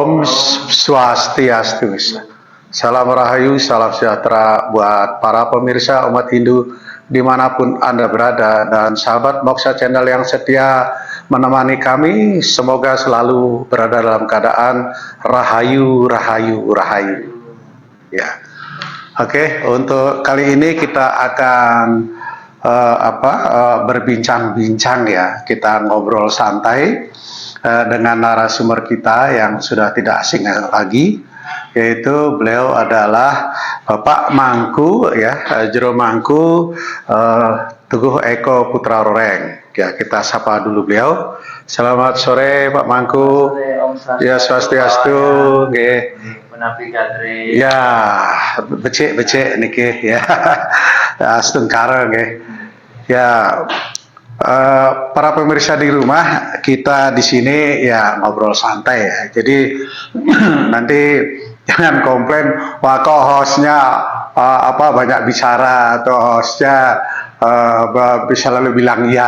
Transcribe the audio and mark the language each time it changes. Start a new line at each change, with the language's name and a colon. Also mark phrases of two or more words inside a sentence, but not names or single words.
Indonesian: Swastiastu. Salam Rahayu, salam sejahtera buat para pemirsa umat Hindu dimanapun Anda berada, dan sahabat Moksha Channel yang setia menemani kami. Semoga selalu berada dalam keadaan Rahayu, Rahayu, Rahayu. Ya, oke. Untuk kali ini kita akan berbincang-bincang ya. Kita ngobrol santai dengan narasumber kita yang sudah tidak asing lagi, yaitu beliau adalah Bapak Mangku ya, Jero Mangku Teguh Eko Putra Roreng. Ya, kita sapa dulu beliau. Selamat sore Pak Mangku. Ya, swastiastu. Nggih.
Balinese: Menapi kadre. Ya, becik niki ya. Astungkara nggih.
Indonesian: Ya, para pemirsa di rumah, kita di sini ya ngobrol santai ya. Jadi nanti jangan komplain, wah kok hostnya banyak bicara, atau hostnya bisa lalu bilang iya.